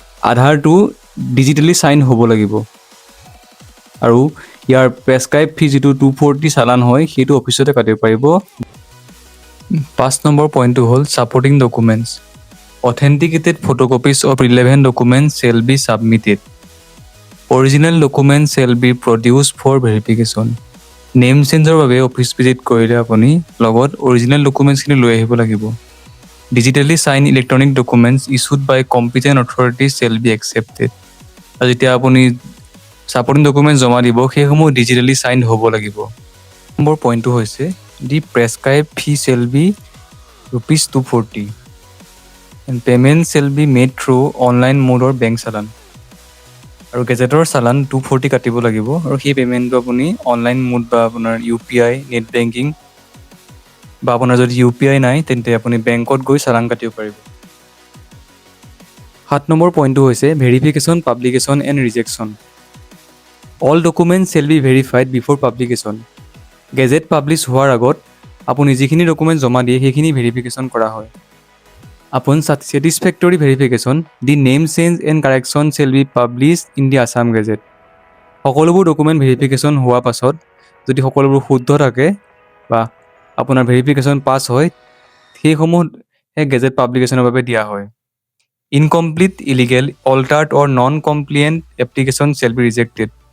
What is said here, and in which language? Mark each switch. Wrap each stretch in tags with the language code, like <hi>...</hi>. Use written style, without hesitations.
<as>আধাৰটো digitally sign হ'ব লাগিব আৰু ইয়াৰ প্ৰেছক্ৰাইব ফি যিটো 240 চালান হয় সেইটো অফিচতে কাটিব পাৰিব। 5 নম্বৰ পইণ্টটো হ'ল supporting documents.</as> <en>Authenticated photocopies of relevant documents shall be submitted. Original documents shall be produced for verification.</en> <as>Name changeৰ বাবে অফিচ ভিজিট কৰিলে আপুনি লগত অৰিজিনেল ডকুমেণ্টছখিনি লৈ আহিব লাগিব।</as> <en>Digitally signed electronic documents issued by competent authorities shall be accepted.</en> <as>আৰু যেতিয়া আপুনি ছাপৰ্টিং ডকুমেণ্ট জমা দিব সেইসমূহ ডিজিটেলি চাইন হ'ব লাগিব। নম্বৰ পইণ্টটো হৈছে</as> <en>The prescribe fee shall be ₹240. And payment shall be made through online mode or bank</en> <as>চালান। আৰু গেজেটৰ চালান 240 কাটিব লাগিব আৰু সেই পে'মেণ্টটো আপুনি অনলাইন মোড বা আপোনাৰ UPI নেট বেংকিং বা আপোনাৰ যদি UPI নাই তেন্তে আপুনি বেংকত গৈ চালান কাটিব পাৰিব। 7 নম্বৰ পইণ্টটো হৈছে</as> <en>Verification, publication and rejection. All documents shall be verified before publication.</en> <as>Gadget publish হোৱাৰ আগত আপুনি যিখিনি ডকুমেণ্ট জমা দিয়ে সেইখিনি ভেৰিফিকেশ্যন কৰা হয়।</as> <en>Upon satisfactory verification, the name change and correction shall be published in the Assam Gazette.</en> <as>সকলোবোৰ ডকুমেণ্ট ভেৰিফিকেশ্যন হোৱাৰ পাছত যদি সকলোবোৰ শুদ্ধ থাকে বা আপোনাৰ ভেৰিফিকেশ্যন পাছ হয় সেইসমূহ গেজেট পাব্লিকেশ্যনৰ বাবে দিয়া হয়।</as> <en>Incomplete, illegal, altered or non compliant application shall be rejected.</en>